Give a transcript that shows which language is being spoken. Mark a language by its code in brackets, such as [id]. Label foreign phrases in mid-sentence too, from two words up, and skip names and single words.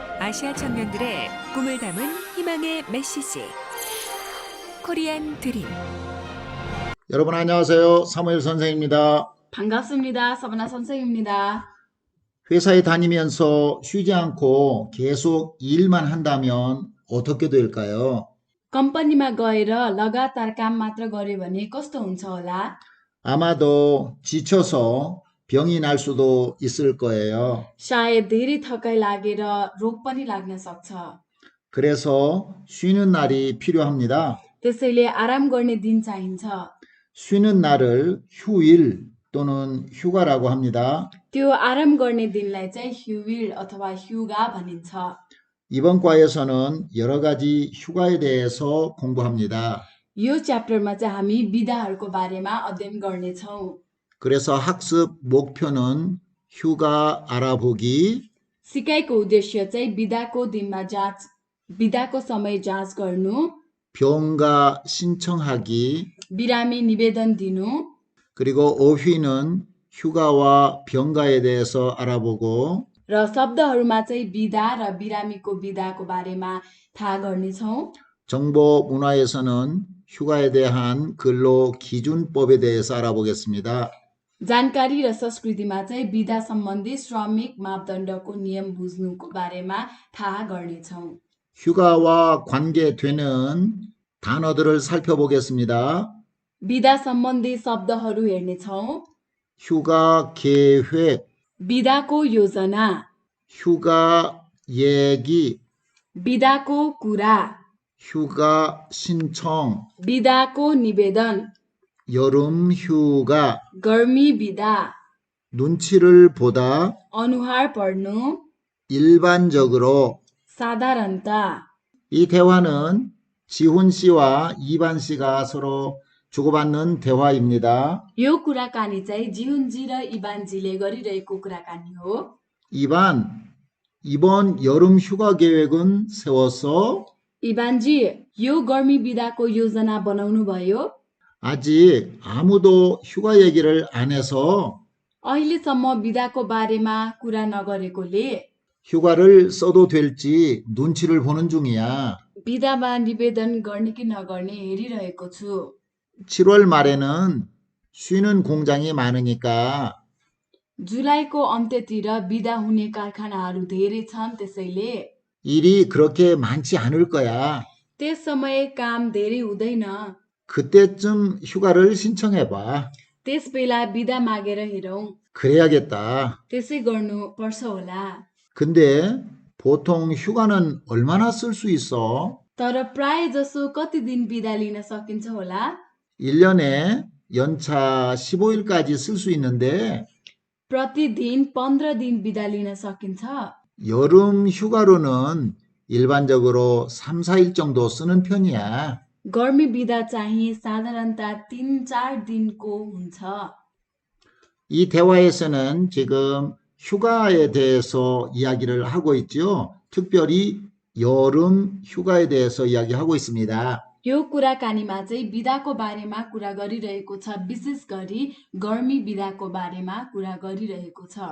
[ko] 아시아 청년들의 꿈을 담은 희망의 메시지 코리안 드림. 여러분 안녕하세요. 사무엘 선생입니다. 반갑습니다. 서바나 선생입니다. 회사에 다니면서 쉬지 않고 계속 일만 한다면 어떻게 될까요? [ne] कम्पनीमा गएर लगातार काम मात्र गर्यो भने कस्तो हुन्छ होला? [ko] 아마도 지쳐서 병이 날 수도 있을 거예요. [ne] सायद धेरै थकाइ लागेर रोग पनि लाग्न सक्छ। [ko] 그래서 쉬는 날이 필요합니다. [ne] त्यसैले आराम गर्ने दिन चाहिन्छ। [ko] 쉬는 날을 휴일 또는 휴가라고 합니다. [ne] त्यो आराम गर्ने दिनलाई चाहिँ ह्युविल अथवा ह्युगा भनिन्छ। [ko] 이번 과에서는 여러 가지 휴가에 대해서 공부합니다. [ne] यो च्याप्टरमा चाहिँ हामी बिदाहरूको बारेमा अध्ययन गर्नेछौँ। [ko] 그래서 학습 목표는 휴가 알아보기, [ne] सिकाइको उद्देश्य चाहिँ बिदाको समय जाँच गर्नु, [ko] 병가 신청하기, [ne] बिरामी निवेदन दिनु, [ko] 그리고 어휘는 휴가와 병가에 대해서 알아보고 [ne] र शब्दहरूमा चाहिँ बिदा र बिरामीको बिदाको बारेमा थाहा गर्नेछौँ। [ko] 정보 문화에서는 휴가에 대한 근로 기준법에 대해서 알아보겠습니다. [ne] जानकारी र संस्कृतिमा चाहिँ बिदा सम्बन्धी श्रमिक मापदण्डको नियम बुझ्नुको बारेमा थाहा गर्नेछौँ। [ko] 휴가와 관계되는 단어들을 살펴보겠습니다. [ne] बिदा सम्बन्धी शब्दहरू हेर्नेछौँ। [ko] 휴가 계획, [ne] बिदाको योजना, [ko] 휴가 얘기, [ne] बिदाको कुरा, [ko] 휴가 신청, [ne] बिदाको निवेदन, [ko] 여름 휴가, [ne] गर्मी बिदा, [ko] 눈치를 보다, [ne] अनुहार पढ्नु, [ko] 일반적으로. [ne] साधारणता। [ko] 이 대화는 지훈 씨와 이반 씨가 서로 주고받는 대화입니다. [ne] यो कुराकानी चाहिँ जिहुनजी र इबानजीले गरिरहेको कुराकानी हो। [ko] 이반, 이번 여름 휴가 계획은 세웠어? [ne] इबानजी, यो गर्मी बिदाको योजना बनाउनु भयो? [ko] 아직 아무도 휴가 얘기를 안 해서 [ne] अहिलेसम्म बिदाको बारेमा कुरा नगरेकोले [ko] 휴가를 써도 될지 눈치를 보는 중이야. [ne] बिदामा निवेदन गर्ने कि नगर्ने हेरिरहेको छु। [ko] 7월 말에는 쉬는 공장이 많으니까 [ne] जुलाईको अन्त्यतिर बिदा हुने कारखानाहरू धेरै छन्, त्यसैले [ko] 일이 그렇게 많지 않을 거야. [ne] त्यस समय काम धेरै हुँदैन। [ko] 그때쯤 휴가를 신청해봐. [ne] त्यस बेला बिदा मागेर हेरौँ। [ko] 그래야겠다. [ne] त्यसै गर्नु पर्छ होला। [ko] 근데 보통 휴가는 얼마나 쓸 수 있어? [ne] तर प्राय जसो कति दिन बिदा लिन सकिन्छ होला? [ko] 1년에 연차 15일까지 쓸 수 있는데 [ne] प्रतिदिन 15 दिन बिदा लिन सकिन्छ। [ko] 여름 휴가로는 일반적으로 3, 4일 정도 쓰는 편이야. [ne] गर्मी बिदा चाहिँ साधारणता 3-4 दिनको हुन्छ। [ko] 이 대화에서는 지금 휴가에 대해서 이야기를 하고 있죠. 특별히 여름 휴가에 대해서 이야기하고 있습니다. [ne] यो कुराकानीमा चाहिँ बिदाको बारेमा कुरा गरिरहेको छ, विशेष गरी गर्मी बिदाको बारेमा कुरा गरिरहेको छ।